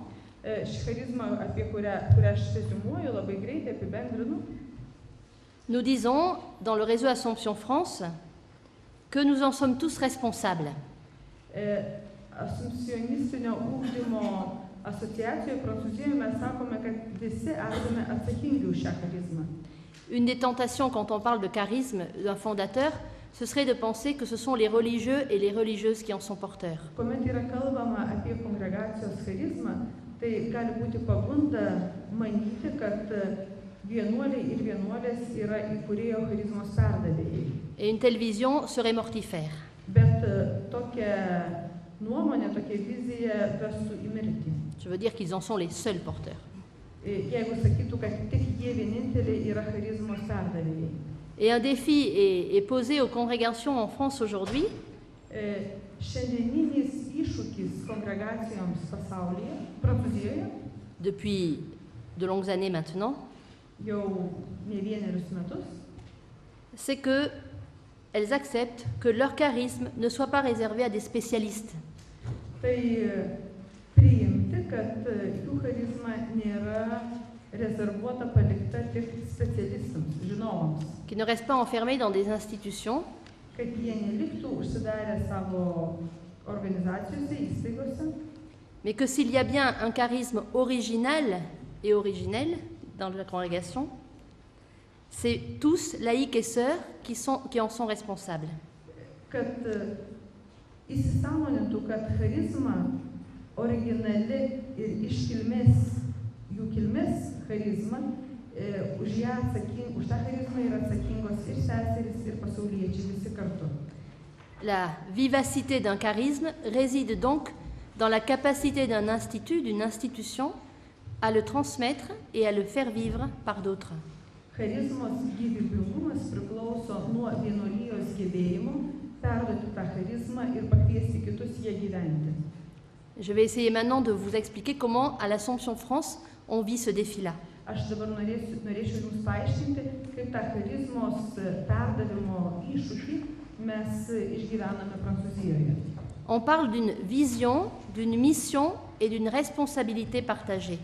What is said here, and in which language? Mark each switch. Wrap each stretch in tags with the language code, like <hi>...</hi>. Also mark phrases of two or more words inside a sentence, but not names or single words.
<lt>Ši charizma, apie kurią aš reziumuoju, labai greitai apibendrinu.</lt> <fr>Nous disons, dans le réseau Assomption France, que nous en sommes tous responsables.</fr> <lt>Asumpcionistinio ugdymo asociacijoje Prancūzijoje mes sakome, kad visi esame atsakingi už šią charizmą.</lt> <fr>Une des tentations quand on parle de charisme d'un fondateur, ce serait de penser que ce sont les religieux et les religieuses qui en sont porteurs.</fr> <lt>Kuomet yra kalbama apie kongregacijos charizmą, tai gali būti pagunda manyti, kad vienuoliai ir vienuolės yra įkūrėjo charizmos perdavėjai.</lt> <fr>Et une telle vision serait mortifère.</fr> <lt>Bet tokia nuomonė, tokia vizija vestų į mirtį.</lt> <fr>Je veux dire qu'ils en sont les seuls porteurs.</fr> <lt>Jeigu sakytų, kad tik jie vieninteliai yra charizmos perdavėjai.</lt> <fr>Et un défi est posé aux congrégations en France aujourd'hui.</fr> <lt>Šiandieninis iššūkis kongregacijoms pasaulyje, Prancūzijoje,</lt> <fr>depuis de longues années maintenant,</fr> <lt>jau ne vienerius metus,</lt> <fr>c'est qu'elles acceptent que leur charisme ne soit pas réservé à des spécialistes.</fr> <lt>tai priimti, kad jų charizma nėra rezervuota, palikta tik specialistams, žinovams.</lt> <fr>Qui ne restent pas enfermés dans des institutions,</fr> <lt>Kad jie neliktų užsidarę savo organizacijose, įstaigose,</lt> <fr>mais que s'il y a bien un charisme original et originel dans la congrégation, c'est tous, laïcs et sœurs, qui en sont responsables.</fr> <lt>kad įsisąmonintų, kad charizma originali ir iš kilmės, jų kilmės charizma, už tą charizmą yra atsakingos ir seserys, ir pasauliečiai visi kartu.</lt> <fr>La vivacité d'un charisme réside donc dans la capacité d'un institut, d'une institution, à le transmettre et à le faire vivre par d'autres.</fr> <lt>Charizmos gyvybingumas priklauso nuo vienuolijos gebėjimo perduoti tą charizmą ir pakviesti kitus ją gyventi.</lt> <fr>Je vais essayer maintenant de vous expliquer comment, à l'Assomption France, on vit ce défi-là.</fr> <lt>Aš dabar norėčiau Jums paaiškinti, kaip tą charizmos perdavimo iššūkį mes išgyvename Prancūzijoje.</lt> <fr>On parle d'une vision, d'une mission et d'une responsabilité partagée.</fr>